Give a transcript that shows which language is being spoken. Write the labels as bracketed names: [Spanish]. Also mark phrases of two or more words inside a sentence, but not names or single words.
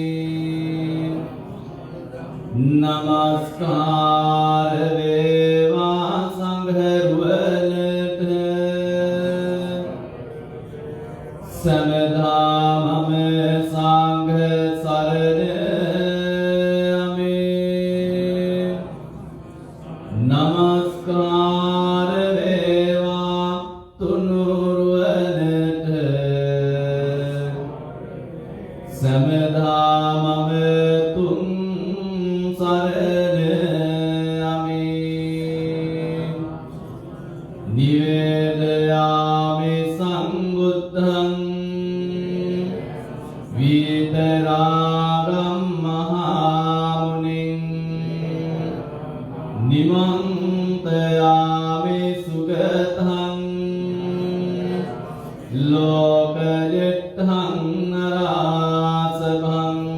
[Sinhala] නමස්කාර වේවා සංඝරුවනට සමදා මම සංඝ සරණ යමි නමස්කාර වේවා තුනුරුවනට සමදා මම තුන් සරණ යමි [Pali] නිවේදයාමි සංබුද්ධං විතරාගම් මහා මුනිං නිමන්තයාමි සුගතං ලෝකයත්තං නරාසභං